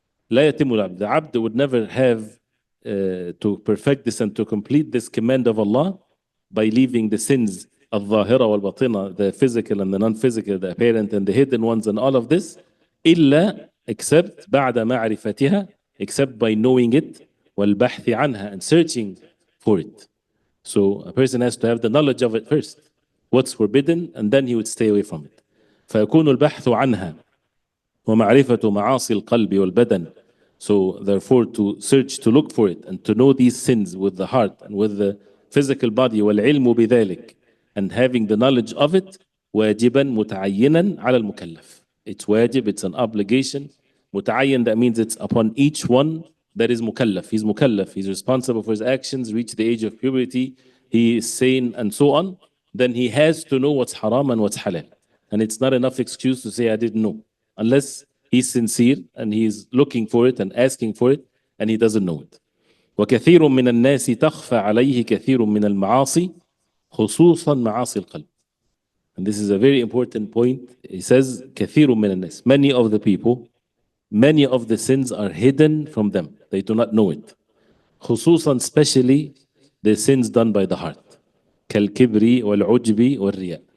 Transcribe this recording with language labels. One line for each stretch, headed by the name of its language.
Arabic: لا يتم للعبد.
English: The abd would never have to perfect this and to complete this command of Allah by leaving the sins
Arabic: الظاهرة والباطنة,
English: the physical and the non-physical, the apparent and the hidden ones, and all of this,
Arabic: إلا,
English: except
Arabic: بعد معرفتها,
English: except by knowing it,
Arabic: والبحث عنها,
English: and searching for it. So a person has to have the knowledge of it first, what's forbidden, and then he would stay away from it.
Arabic: فيكون البحث عنها ومعرفة معاصي القلب والبدن.
English: So therefore to search, to look for it, and to know these sins with the heart and with the physical body,
Arabic: والعلم بذلك,
English: and having the knowledge of it,
Arabic: واجبا متعينا على المكلف.
English: It's wajib, it's an obligation.
Arabic: متعين,
English: that means it's upon each one that is mukallaf. He's mukallaf, he's responsible for his actions, reach the age of puberty, he is sane, and so on. Then he has to know what's haram and what's halal. And it's not enough excuse to say, I didn't know. Unless he's sincere and he's looking for it and asking for it and he doesn't know it.
Arabic: وكثير من الناس تخفى عليه كثير من المعاصي خصوصا معاصي القلب.
English: And this is a very important point. He says
Arabic: كثير من الناس,
English: many of the people, many of the sins are hidden from them. They do not know it.
Arabic: خصوصا,
English: especially the sins done by the heart.
Arabic: كالكبر والعجب والرياء.